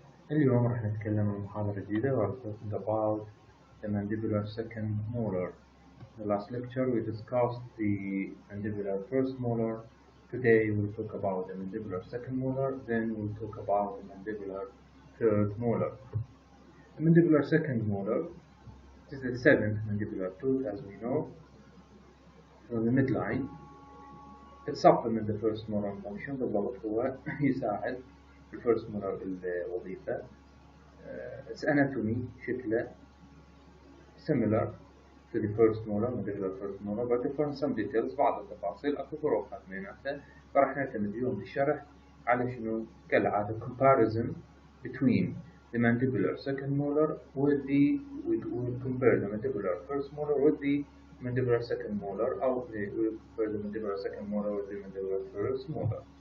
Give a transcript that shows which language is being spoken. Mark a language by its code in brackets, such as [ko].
[ar] اليوم راح نتكلم عن محاضرة جديدة. [en] We're talking about the mandibular second molar. In the last lecture we discussed the mandibular first molar. Today we'll talk about the mandibular second molar. Then we'll talk about the mandibular third molar. The mandibular second molar is the seventh mandibular tooth, as we know, from the midline. It supplements the first molar function. [ar] بالضبط هو يساعد الفيرست molar الوظيفة. [en] Its anatomy [ar] شكله [en] similar to the first molar, mandibular first molar, but different some details. [ar] بعض التفاصيل أكو فروقات بيناتها. فراح نعتمد اليوم بالشرح على شنو كالعادة [en] comparison between the mandibular second molar with the we'll compare the mandibular first molar with the mandibular second molar, or we'll compare the mandibular second molar with the mandibular first molar.